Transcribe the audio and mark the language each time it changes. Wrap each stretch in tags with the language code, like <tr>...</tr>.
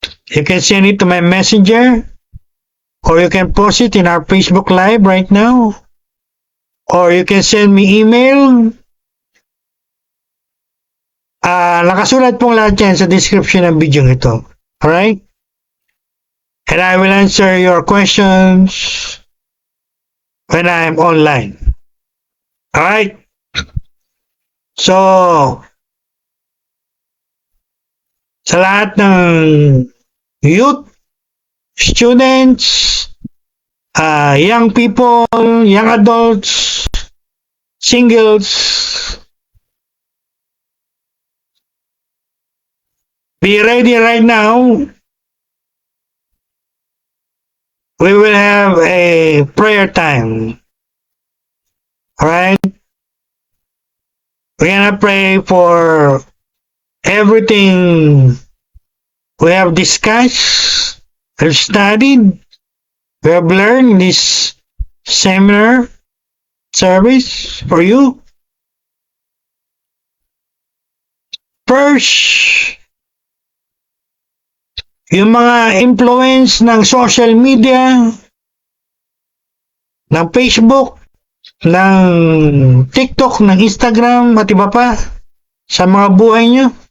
<en>You can send it to my messenger, or you can post it in our Facebook Live right now, or you can send me email.</en> <tl>Nakasulat pong lahat yan sa description ng video ito.</tl> <en>Alright? And I will answer your questions when I am online. Alright? So,</en> <tl>sa lahat ng</tl> <en>youth, students, young people, young adults, singles, be ready right now. We will have a prayer time. Alright? We're gonna pray for everything we have discussed, have studied, we have learned in this seminar service for you.</en> <tl>First, yung mga influence ng social media, ng Facebook, ng TikTok, ng Instagram, at iba pa sa mga buhay nyo.</tl>